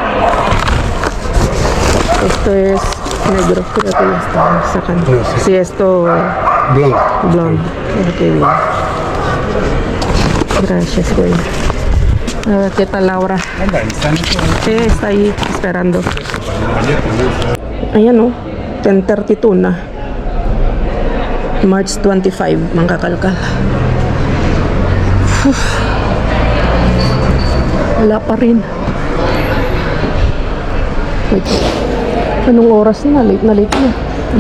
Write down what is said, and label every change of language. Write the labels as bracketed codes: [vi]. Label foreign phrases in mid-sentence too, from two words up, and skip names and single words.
[es] Esto es negro, creo que ya está sacando. No sé. Sí, esto Blonde. blonde. Ok, bien. Gracias, Kuya. A ver, ¿qué tal Laura? Anda, están Sí, está ahí esperando. [tl] Ayan 10:32 na. March 25, mga kakalkal. Wala pa rin. Wait. Anong oras na? Late na. Diba?